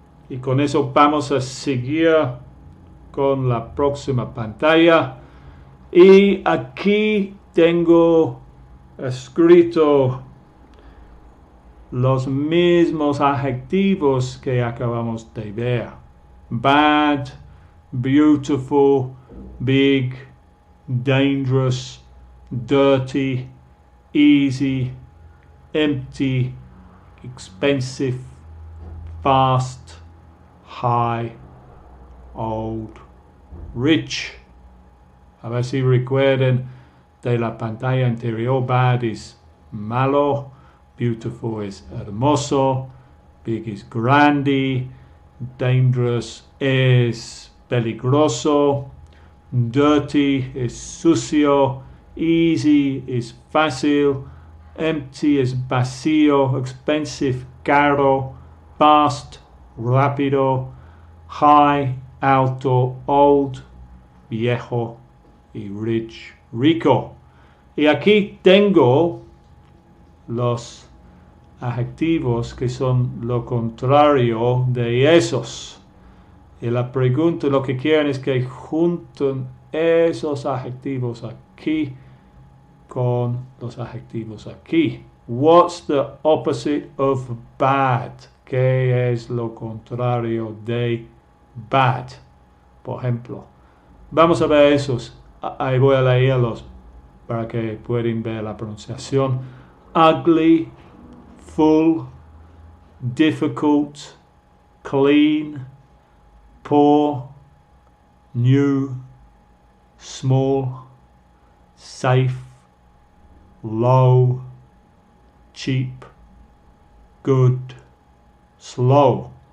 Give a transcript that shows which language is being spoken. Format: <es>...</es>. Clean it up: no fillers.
<es>Y con eso vamos a seguir con la próxima pantalla. Y aquí tengo escrito los mismos adjetivos que acabamos de ver.</es> <en>Bad, beautiful, big, dangerous, dirty, easy, empty, expensive, fast, high, old, rich.</en> <es>A ver si recuerden de la pantalla anterior. Bad es malo, beautiful es hermoso, big es grande, dangerous es peligroso, dirty es sucio, easy es fácil, empty es vacío, expensive caro, fast rápido, high alto, old viejo y rich rico. Y aquí tengo los adjetivos que son lo contrario de esos. Y la pregunta, lo que quieren es que junten esos adjetivos aquí con los adjetivos aquí.</es> <en>What's the opposite of bad?</en> <es>¿Qué es lo contrario de bad? Por ejemplo, vamos a ver esos. Ahí voy a leerlos para que puedan ver la pronunciación.</es> <en>Ugly, full, difficult, clean, poor, new, small, safe, low, cheap, good, slow.</en>